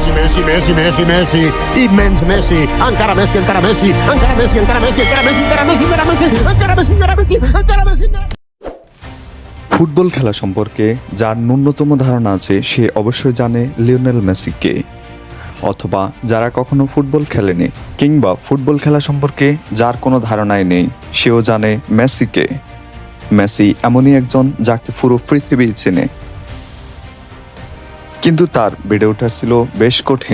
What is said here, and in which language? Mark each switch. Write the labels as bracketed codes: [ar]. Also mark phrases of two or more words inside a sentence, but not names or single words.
[it] Messi, Messi, Messi, Messi, immens Messi, ancora Messi, ancora Messi, ancora Messi, ancora Messi, ancora Messi, ancora Messi, ancora Messi, ancora Messi, ancora Messi, ancora Messi, ancora Messi. [bn] ফুটবল খেলা সম্পর্কে যার ন্যূনতম ধারণা আছে সে অবশ্যই জানে লিওনেল মেসিকে, অথবা যারা কখনো ফুটবল খেলেনি কিংবা ফুটবল খেলা সম্পর্কে যার কোনো ধারণাই নেই সেও জানে মেসিকে। মেসি এমনই একজন যাকে পুরো পৃথিবী চেনে, কিন্তু তার বেড়ে ওঠা ছিল বেশ কঠিন।